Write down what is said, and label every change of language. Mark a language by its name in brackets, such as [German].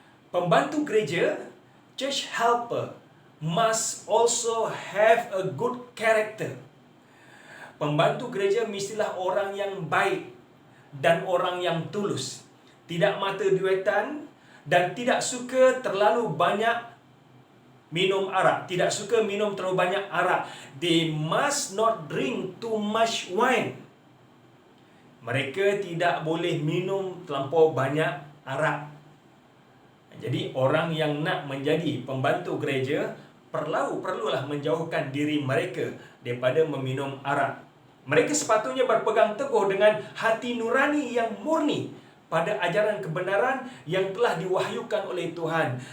[Malay] Pembantu gereja, [English] church helper, must also have a good character. [Malay] Pembantu gereja mestilah orang yang baik dan orang yang tulus, tidak mata duitan dan tidak suka terlalu banyak minum arak, tidak suka minum terlalu banyak arak. [English] They must not drink too much wine. [Malay] Mereka tidak boleh minum terlampau banyak arak. Jadi orang yang nak menjadi pembantu gereja perlulah menjauhkan diri mereka daripada meminum arak. Mereka sepatutnya berpegang teguh dengan hati nurani yang murni pada ajaran kebenaran yang telah diwahyukan oleh Tuhan.